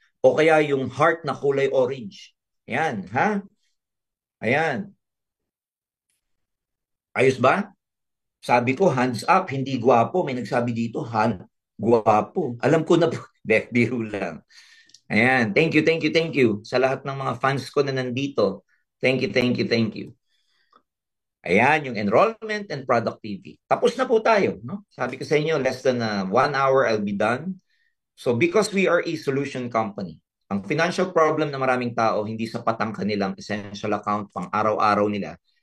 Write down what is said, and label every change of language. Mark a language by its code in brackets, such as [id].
[tl] O kaya yung heart na kulay orange. Ayan, ha? Ayan. Ayos ba? Sabi ko, hands up, hindi gwapo. May nagsabi dito, gwapo. Alam ko na po. Biro lang. Ayan. [en] Thank you, thank you, thank you. Sa lahat ng mga fans ko na nandito. Thank you, thank you, thank you. [tl] Ayan, yung [en] enrollment and product TV. [tl] Tapos na po tayo. No? Sabi ko sa inyo, [en] less than 1 hour, I'll be done. So because we are a solution company, [tl] ang financial problem na maraming tao, hindi sapat ang kanilang essential account pang araw-araw nila.